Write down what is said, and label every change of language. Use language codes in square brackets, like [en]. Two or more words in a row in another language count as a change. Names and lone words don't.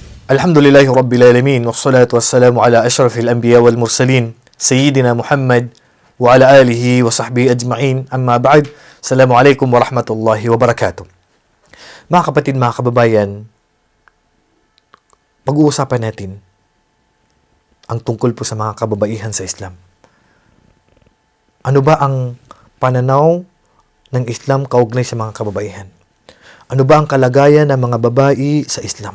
[ar] الحمد لله رب العالمين والصلاة والسلام على أشرف الأنبياء والمرسلين سيدنا محمد وعلى آله وصحبه أجمعين. أما بعد. السلام عليكم ورحمة الله وبركاته. [tl] Mga kapatid, mga kababayan, pag-uusapan natin ang tungkol po sa mga kababaihan sa Islam. Ano ba ang pananaw ng Islam kaugnay sa mga kababaihan? Ano ba ang kalagayan ng mga babae sa Islam?